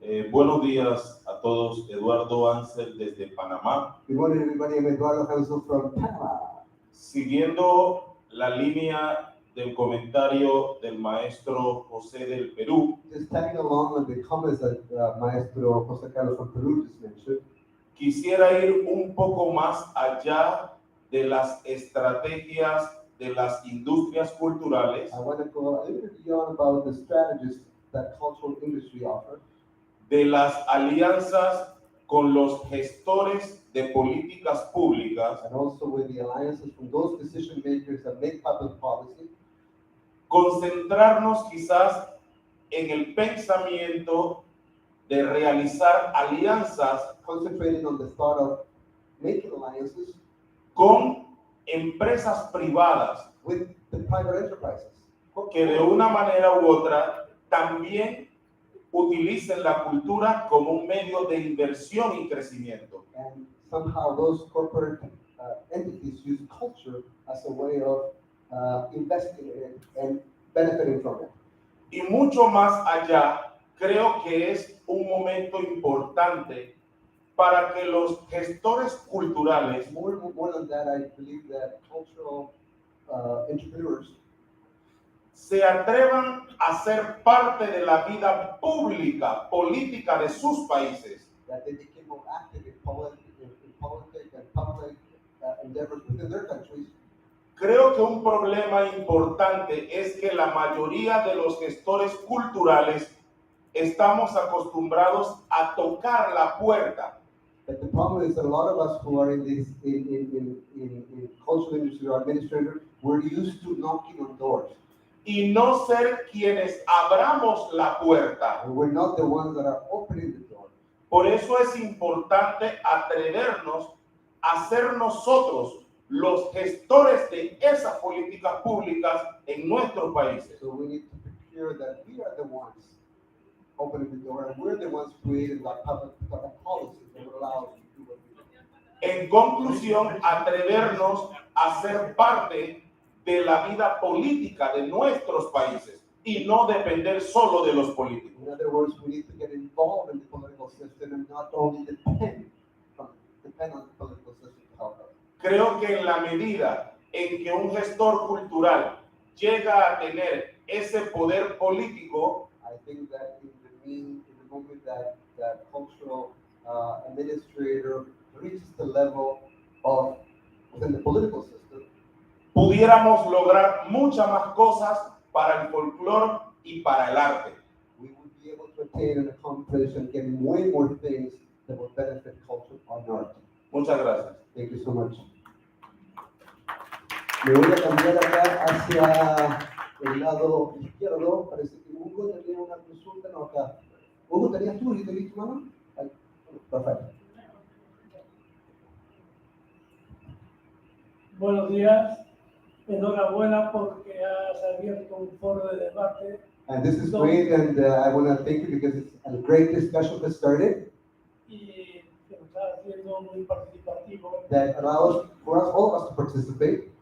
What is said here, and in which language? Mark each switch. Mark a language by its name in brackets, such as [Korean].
[Spanish] Buenos días a todos, Eduardo Ansel desde Panamá. [English] Good morning, everybody. I'm Eduardo Ansel from Panama. [Spanish] Siguiendo la línea del comentario del maestro José del Perú, [English] Just tagging along with the comments that Maestro José Carlos from Peru just mentioned. [Spanish] quisiera ir un poco más allá de las estrategias de las industrias culturales, [English] I want to go a little bit beyond about the strategies that cultural industry offers, [Spanish] de las alianzas con los gestores de políticas públicas, [English] and also with the alliances from those decision makers that make public policy, [Spanish] concentrarnos quizás en el pensamiento de realizar alianzas [English] concentrating on the thought of making alliances [Spanish] con empresas privadas [English] with the private enterprises, [Spanish] que de una manera u otra también utilicen la cultura como un medio de inversión y crecimiento. [English] and somehow those corporate entities use culture as a way of investing in it and benefiting from it. [Spanish] Y mucho más allá, creo que es un momento importante para que los gestores culturales [English] More than that, I believe that cultural entrepreneurs [Spanish] se atrevan a ser parte de la vida pública, política de sus países. [English] that they became more active in politics and public endeavors within their countries. [Spanish] Creo que un problema importante es que la mayoría de los gestores culturales estamos acostumbrados a tocar la puerta. [English] But the problem is that a lot of us who are in this in cultural industry or administrators, we're used to knocking on doors. [Spanish] Y no ser quienes abramos la puerta. [English] And we're not the ones that are opening the door. [Spanish] Por eso es importante atrevernos a ser nosotros los gestores de esas políticas públicas en nuestros países. [English] So we need to be clear that we are the ones opening the door, and we're the ones creating that public policies that will allow us to do what we do. [Spanish] En conclusión, atrevernos a ser parte de la vida política de nuestros países y no depender solo de los políticos. [English] In other words, we need to get involved in the political system and not only depend on the political system to help us. [Spanish] Creo que en la medida en que un gestor cultural llega a tener ese poder político, [English] I think that in the moment that cultural administrator reaches the level of within the political system, [Spanish] pudiéramos lograr muchas más cosas para el folclore y para el arte. [English] we would be able to attain and accomplish and get way more things that will benefit culture and art. [Spanish] Muchas gracias. [English] Thank you so much. [Spanish] Me voy a cambiar acá hacia el lado izquierdo. Parece que Hugo tenía una consulta, no acá. Hugo, ¿tenías tú listo, mano? Ahí. Perfecto. Buenos días, enhorabuena porque has abierto un foro de debate. [English] And this is great, and I want to thank you because it's a great discussion that started [Spanish] Y que nos está haciendo muy participativo [English] that allows for us, all of us to participate,